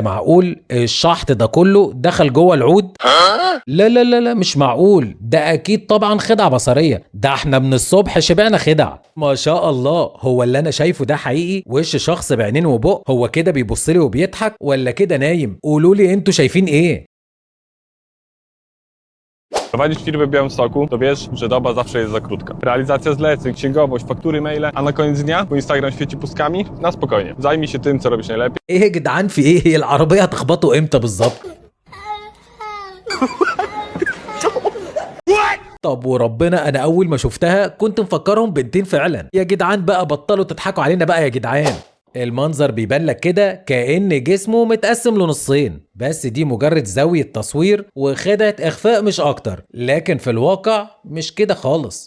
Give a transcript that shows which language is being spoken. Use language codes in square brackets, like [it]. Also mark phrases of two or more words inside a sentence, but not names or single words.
[ar] معقول الشحط ده كله دخل جوه العود؟ لا لا لا لا، مش معقول، ده اكيد طبعا خدعة بصرية. ده احنا من الصبح شبعنا خدع. ما شاء الله، هو اللي انا شايفه ده حقيقي؟ وش شخص بعينين وبق، هو كده بيبص لي وبيضحك ولا كده نايم؟ قولوا لي انتوا شايفين ايه؟ [pl] Prowadzisz firmę w Białymstoku, to wiesz, że doba zawsze jest za krótka. Realizacja zleceń, księgowość, faktury, maile, a na koniec dnia, bo Instagram świeci pustkami, na spokojnie. Zajmij się tym, co robisz najlepiej. [ar] ايه يا جدعان في ايه؟ هي العربية هتخبطوا امتى بالظبط؟ طب وربنا انا اول ما شفتها كنت مفكرهم بنتين فعلا. يا جدعان بقى بطلوا تضحكوا علينا بقى يا جدعان. المنظر بيبان لك كده كأن جسمه متقسم لنصين، بس دي مجرد زاوية تصوير وخدعة إخفاء مش أكتر، لكن في الواقع مش كده خالص.